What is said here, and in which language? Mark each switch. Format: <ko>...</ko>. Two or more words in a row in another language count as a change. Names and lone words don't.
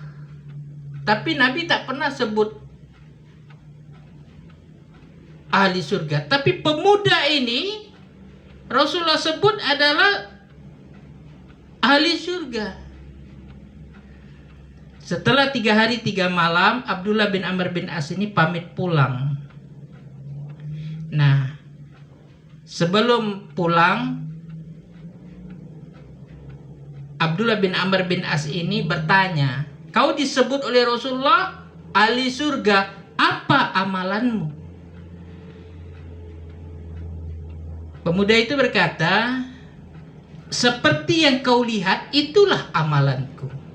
<ms>Tapi Nabi tak pernah sebut ahli surga. Tapi pemuda ini Rasulullah sebut adalah ahli surga. Setelah 3 hari 3 malam, Abdullah bin Amr bin As ini pamit pulang. Nah, sebelum pulang, Abdullah bin Amr bin As ini bertanya, kau disebut oleh Rasulullah ahli surga, apa amalanmu? Pemuda itu berkata, seperti yang kau lihat, itulah amalanku.</ms>